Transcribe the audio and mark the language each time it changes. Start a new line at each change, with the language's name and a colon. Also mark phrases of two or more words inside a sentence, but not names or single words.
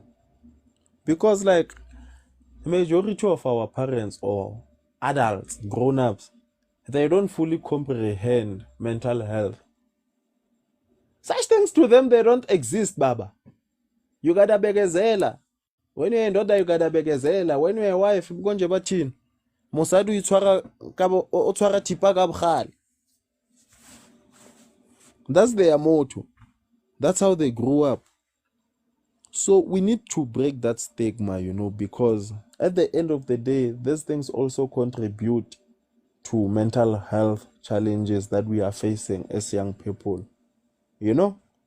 English: Because like majority of our parents or adults, grown-ups, they don't fully comprehend mental health. Such things to them, they don't exist, Baba. You gotta begezela. When you're indoda, you gotta begezela. When you're a wife,
Zulu: mkonje bathini.
Tswana: Mosadi o tshwara thipa ka bogale.
English: That's their motto. That's how they grew up. So we need to break that stigma, you know, because at the end of the day, these things also contribute to mental health challenges that we are facing as young people, you know.